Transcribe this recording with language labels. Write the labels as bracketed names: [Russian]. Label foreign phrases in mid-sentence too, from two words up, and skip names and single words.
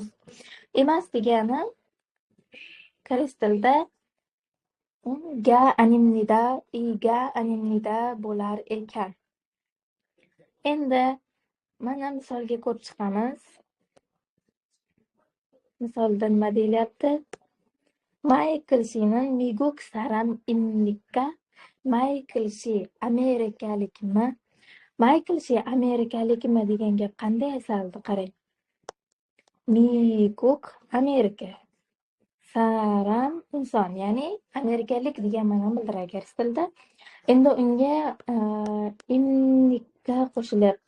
[Uzbek] Emas degani koreys tilida [Korean] 가 아닙니다, 이가 아닙니다 [Uzbek] bo'lar ekan. Endi mana misolga ko'rib chiqamiz. Misolda nima deyilyapti? Michael She'ning [Korean] 미국 사람입니까. [Uzbek] Michael She amerikalikmi? Michael She amerikalikmi degan gap qanday yasaldi? Qarang. Miguk Amerika. Saram inson, ya'ni amerikalik degan ma'noni bildiradi koreys tilida. Endi unga imlikka qo'shilyapti.